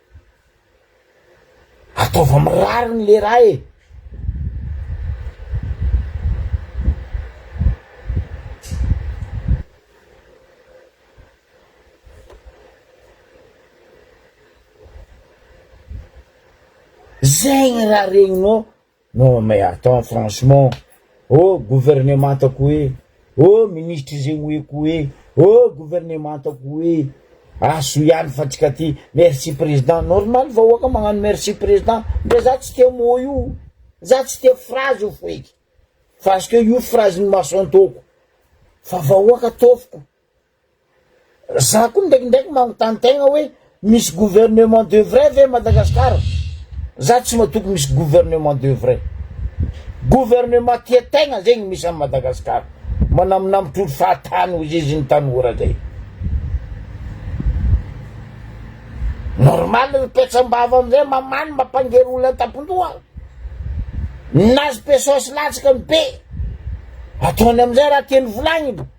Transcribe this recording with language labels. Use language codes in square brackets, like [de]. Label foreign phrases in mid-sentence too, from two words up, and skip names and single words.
[mg] ataova mirariny le raha e zegny raha regninao [fr] non mais attends franchement gouvernement [mg] tako hoe ministre zegny hoe gouvernement tako hoe aso ihany fa tsika ty [fr] merci président [mg] normal vahoaka magnano [fr] merci président [mg] nde za tsy tia mo io za tsy tia phrase io foeky [fr] parce que [mg] io phrase ny maso antoko fa vahoaka ataoviko za koa ndraikindraiky magnontany tegna hoe misy [fr] gouvernement de vrai [mg] ve Madagasikara za tsy matoky misy [fr] gouvernement de vrai gouvernement [mg] tia tegna zegny misy am Madagasikara manaminamitr'olo fahatany ozy izy ny tanora zay normal petsam-bava amizay mamany mampangery olona tampondoha nazy pesosy latsaka ny be ataony amizay raha tiany volagny